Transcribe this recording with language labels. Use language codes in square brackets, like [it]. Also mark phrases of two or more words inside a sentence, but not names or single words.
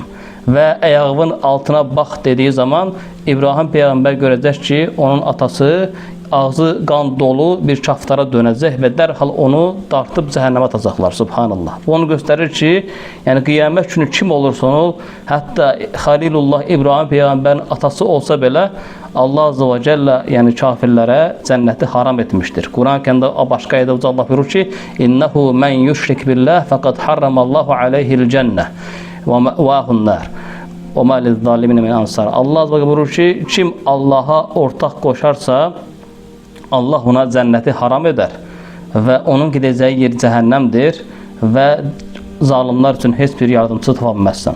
[az] Və ayağımın altına bax dediyi zaman İbrahim peyğəmbər görəcək ki, onun atası ağzı qan dolu bir kaftara dönəcək və dərhal onu dartıb cəhənnəmə atacaqlar. Subhanallah. Bu onu göstərir ki, yəni qiyamət günü kim olursa ol, hətta Xalilullah İbrahim peyğəmbərin atası olsa belə Allah [ar] عز وجل [az] yəni kafirlərə cənnəti haram etmişdir. Quran-ı Kərimdə başqa ayədə Allah buyurur ki, [ar] "إنه من يشرك بالله فقد حرم الله عليه الجنة ومأواه النار." وما للظالمين من أنصار. [az] Allah [ar] عز وجل [az] buyurur ki, kim Allaha ortaq qoşarsa Allah ona cənnəti haram edər və onun gedəcəyi yer cəhənnəmdir və zalimlər üçün heç bir yardımcı tapa bilməzsən.